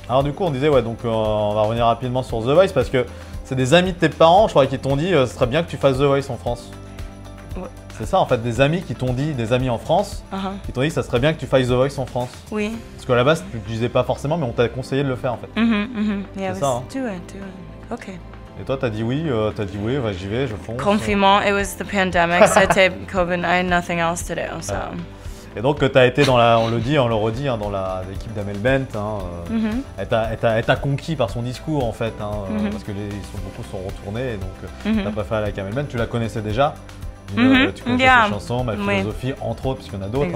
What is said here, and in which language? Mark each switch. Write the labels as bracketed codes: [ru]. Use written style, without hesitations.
[fr] Alors du coup, on disait, ouais, donc on va revenir rapidement sur The Voice parce que c'est des amis de tes parents, je crois, qui t'ont dit, ce serait bien que tu fasses The Voice en France. Ouais. C'est ça, en fait, des amis qui t'ont dit, des amis en France, qui t'ont dit, ça serait bien que tu fasses The Voice en France. Oui. Parce qu'à la base, tu ne disais pas forcément, mais on t'a conseillé de le faire, en fait. [en] Yeah, [fr] c'est ça. Hein. [en] Do it. Ok. [fr] Et toi, t'as dit oui, ouais, j'y vais, je fonce. [en] Confinement, it was the pandemic, [fr] c'était COVID, [en] I had nothing else to do, so. [fr] Et donc, tu as été dans on le redit, hein, dans l'équipe d'Amel Bent. Hein, elle t'a conquis par son discours, en fait, hein, parce que beaucoup sont retournés. Et donc, tu as préféré aller avec Amel Bent. Tu la connaissais déjà. Tu connaissais ses chansons, Ma Philosophie, entre autres, puisqu'il y en a d'autres.